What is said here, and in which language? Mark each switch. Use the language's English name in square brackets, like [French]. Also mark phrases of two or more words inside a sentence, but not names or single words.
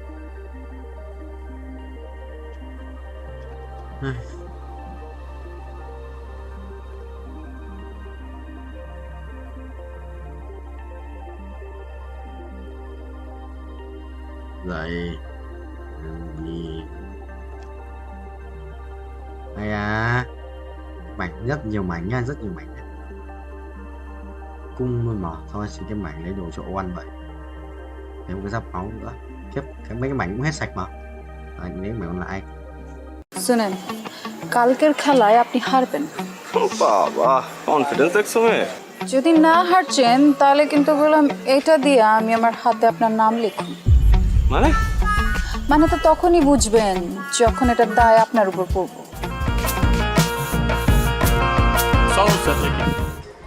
[Vietnamese] Vậy gì hay à, mảnh rất nhiều mảnh nha, rất nhiều mảnh cung luôn mà. Thôi xin cái mảnh lấy đồ cho oan vậy. Thêm một cái giáp máu nữa. Kiếp cái mấy cái mảnh cũng hết sạch mà. Nếu mày còn lại [Bangla] শুনেন কালকের খেলায় আপনি হারবেন। বাবা কনফিডেন্স দেখছো মেয়ে? যদি না হারছেন তাহলে কিন্তু বললাম এটা দিয়ে আমি আমার হাতে আপনার নাম লিখুন। মানে তো তখনই বুঝবেন যখন এটার দায় আপনার উপর পড়বে।